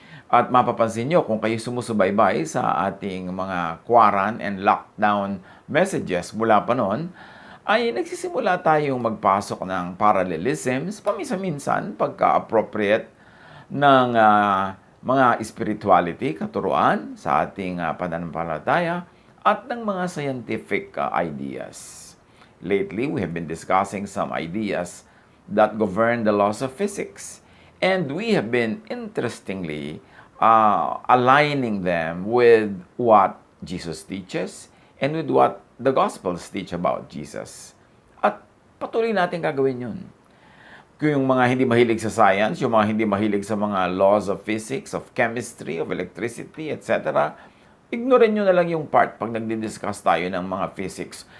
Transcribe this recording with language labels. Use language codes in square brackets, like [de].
[tl] At mapapansin nyo kung kayo sumusubaybay sa ating mga [en] quarantine and lockdown messages [tl] mula pa noon, ay nagsisimula tayong magpasok ng parallelisms paminsan-minsan pagka-appropriate ng mga spirituality, katuruan sa ating pananampalataya at ng mga scientific ideas. [en] Lately, we have been discussing some ideas that govern the laws of physics, and we have been interestingly aligning them with what Jesus teaches and with what the Gospels teach about Jesus. [tl] At patuloy natin gagawin yun. Kung yung mga hindi mahilig sa science, yung mga hindi mahilig sa mga laws of physics, [en] of chemistry, of electricity, [tl] etc., ignorin nyo na lang yung part pag nagdi-discuss tayo ng mga physics.